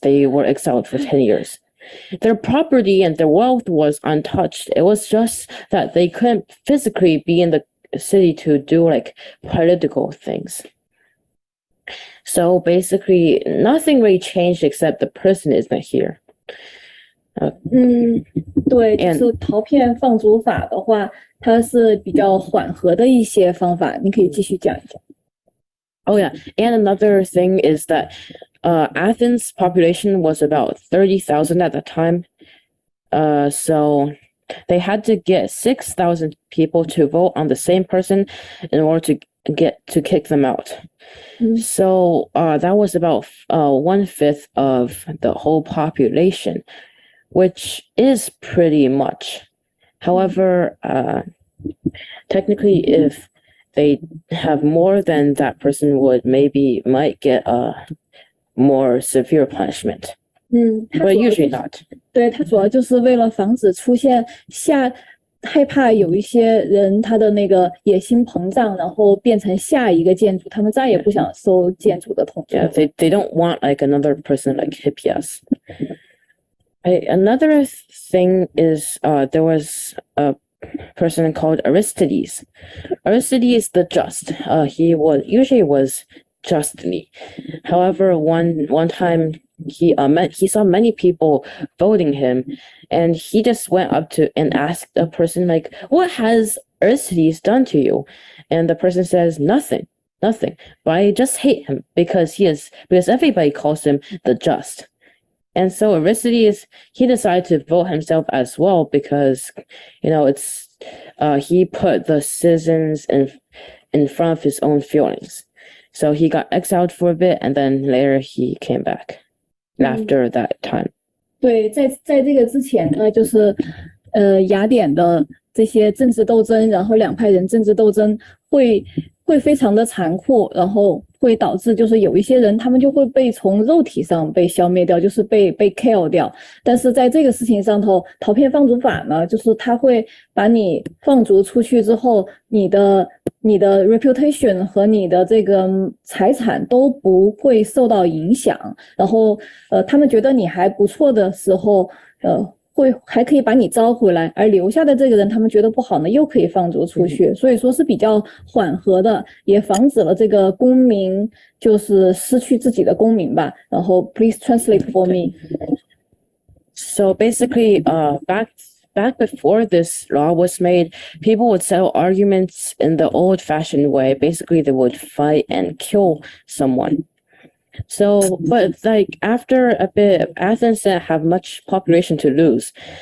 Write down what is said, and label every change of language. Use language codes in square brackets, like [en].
[en] They were exiled for 10 years. Their property and their wealth was untouched. It was just that they couldn't physically be in the city to do political things. So basically, nothing really changed except the person isn't here. [zh] 对，就是陶片放逐法的话，它是比较缓和的一些方法，你可以继续讲一讲。 [en] Oh yeah, and another thing is that Athens' population was about 30,000 at the time. So they had to get 6,000 people to vote on the same person in order to kick them out. So that was about 1/5 of the whole population, which is pretty much. However, technically, if they have more than that person might get a more severe punishment. But usually not. [zh] 对，它主要就是为了防止出现害怕有一些人他的那个野心膨胀，然后变成下一个建筑，他们再也不想受建筑的统治。 [en] Yeah, they don't want another person like Hippias. Another thing is there was a person called Aristides. Aristides the Just. He was justly. However, one time he saw many people voting him, and he just went up to and asked a person what has Aristides done to you? And the person says nothing. But I just hate him because everybody calls him the Just. And so Aristides, he decided to vote himself as well because, he put the citizens in front of his own feelings. So he got exiled for a bit, and then later he came back after that time. [zh] 对，在这个之前呢，就是雅典的这些政治斗争，然后两派人政治斗争会非常的残酷，然后会导致就是有一些人他们就会被从肉体上被消灭掉，就是被 [en] kill [zh] 掉。但是在这个事情上头，陶片放逐法呢，就是它会把你放逐出去之后，你的 [en] reputation [zh] 和你的这个财产都不会受到影响，然后他们觉得你还不错的时候，还可以把你招回来，而留下的这个人他们觉得不好呢，又可以放逐出去，所以说是比较缓和的，也防止了这个公民就是失去自己的公民吧。然后 [en] please translate for me. So basically, back before this law was made, people would settle arguments in the old-fashioned way. Basically, they would fight and kill someone. So, but after a bit, Athens didn't have much population to lose.